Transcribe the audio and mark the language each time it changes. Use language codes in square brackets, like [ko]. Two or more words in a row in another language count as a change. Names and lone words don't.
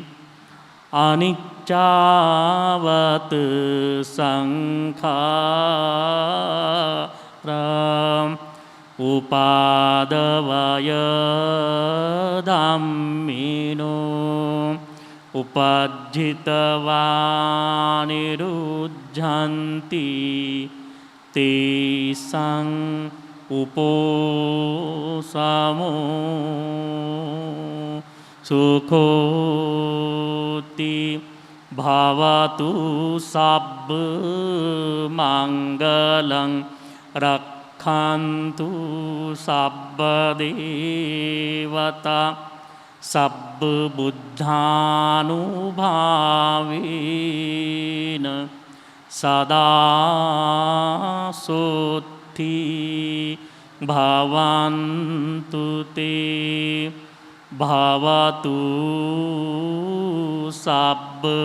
[pi] અનિચ્ચાવત સંખારા ઉપાદવય ધમ્મિનો ઉપજ્જિતવા નિરુજ્જન્તિ તેષાં ઉપસમો સુખોતિ भवतु सब्ब मङ्गलं रक्षन्तु सब्ब देवता सब्ब बुद्धानुभावेन सदा सोत्थि भवन्तु ते भवतु सब्ब